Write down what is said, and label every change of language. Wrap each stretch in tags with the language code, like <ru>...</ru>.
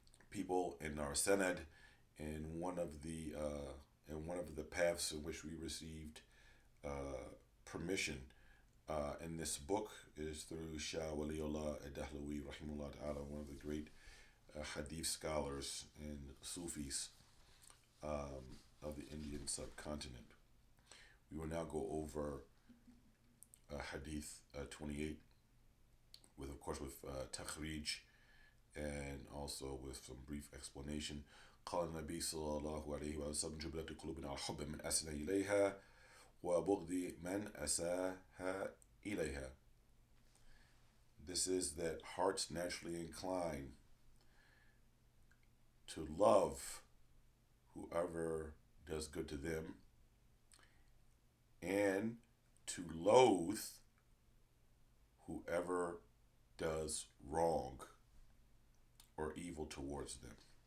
<en>people in our Sanad and one of the paths in which we received permission in this book is through Shah Waliullah al-Dehlawi rahimahullah ta'ala, one of the great hadith scholars and Sufis of the Indian subcontinent. We will now go over Hadith 28 with, of course, with takhrij and also with some brief explanation.</en> <ar>قال النبي صلى الله عليه وسلم جبلت قلوبنا على حب من أسنى إليها وبغض من أساها إليها.</ar> <en>This is that hearts naturally incline to love whoever does good to them and to loathe whoever does wrong or evil towards them.</en>